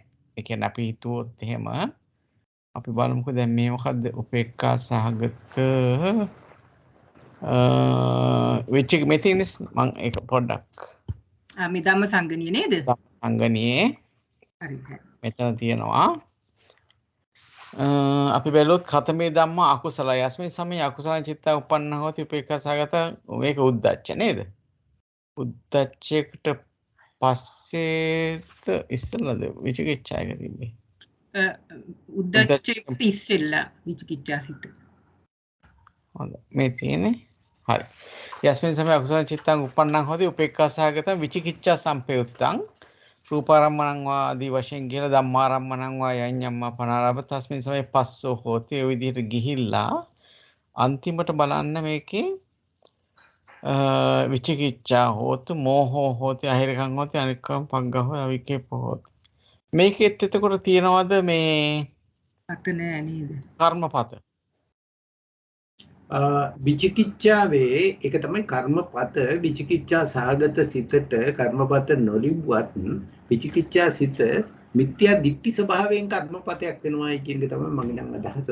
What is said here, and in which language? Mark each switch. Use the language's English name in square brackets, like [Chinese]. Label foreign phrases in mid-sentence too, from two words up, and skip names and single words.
[Sinhala] ඒ කියන්නේ අපි හිතුවොත් එහෙම අපි බලමුකෝ දැන් මේ මොකද්ද [Pali] උපේක්ඛා සහගත [Sinhala] මෙතිනස් මම ඒක පොඩ්ඩක් මේ ධම්ම සංගණිය නේද? ධම්ම සංගණියේ හරි. මෙතන තියෙනවා අපි බැලුවොත් [Pali] කතමේ ධම්ම අකුසල යස්මින් සමේ අකුසල චිත්ත උපන්න හොති උපේක්ඛා සහගත [Sinhala] මේක උද්දච්ච නේද? උද්දච්චයකට පස්සේත් ඉස්සෙල්ලාද විචිකිච්ඡා එක තිබ්බේ? උද්දච්චයට ඉස්සෙල්ලා විචිකිච්ඡා සිත. හොඳයි. මේ තියෙන්නේ. හරි. [Pali] යස්මින් සමේ අකුසල චිත්තං උපන්නං හොති උපේක්ඛා සහගත විචිකිච්ඡා සම්පයුත්තං රූපාරම්මණං වා [Sinhala] ආදී වශයෙන් කියලා [Pali] ධම්මාරම්මණං වා යඤ්ඤම්මා පනාරබ තස්මින් සමේ පස්සෝ හෝති [Sinhala] ඔය විදිහට ගිහිල්ලා අන්තිමට බලන්න මේකේ [Pali] විචිකිච්ඡා හෝතු මෝහෝ හෝති අහිරකං හෝති අනික්කම් පග්ගහෝ අවිකේපෝ හෝති [Sinhala] මේකෙත් එතකොට තියනවාද මේ පත නෑ නේද? කර්මපත විචිකිච්ඡාවේ ඒක තමයි කර්මපත. විචිකිච්ඡා සහගත සිතට කර්මපත නොලිබුවත් විචිකිච්ඡා සිත මිත්‍යා දිට්ඨි ස්වභාවයෙන් කර්මපතයක් වෙනවායි කියන එක තමයි මගේ නම් අදහස.